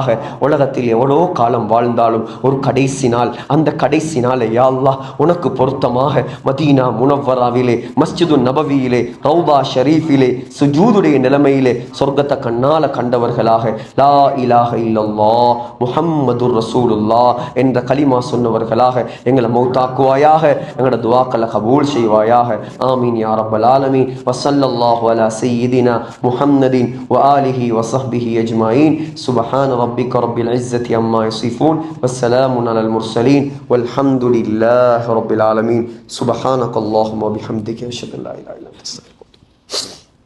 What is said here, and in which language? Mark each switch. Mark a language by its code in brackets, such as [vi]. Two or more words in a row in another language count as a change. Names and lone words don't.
[ta] உலகத்தில் எவ்வளோ காலம் வாழ்ந்தாலும் ஒரு கடைசி நாள், அந்த கடைசி நாளை யா அல்லாஹ் உனக்கு பொருத்தமாக மதீனா முனவ்வராவிலே, மஸ்ஜிது நபவியிலே, ரௌபா ஷரீஃபிலே சுஜூதுடைய நிலைமையிலே சொர்க்கத்தை கண்ணால கண்டவர்களாக [ar] لا إله إلا الله محمد رسول الله [ta] என்ற கலிமா சொன்னவர்களாக எங்களை மௌத்தாக்குவாயாக. எங்களோட துஆக்களை கபூல் செய்வாயாக. [ar] آمين يا رب العالمين. وصلى الله على سيدنا محمد وآله وصحبه أجمعين. سبحان ربك رب العزة عما يصفون والسلام على المرسلين والحمد لله رب العالمين. سبحانك اللهم وبحمدك أشهد أن لا إله إلا أنت أستغفرك.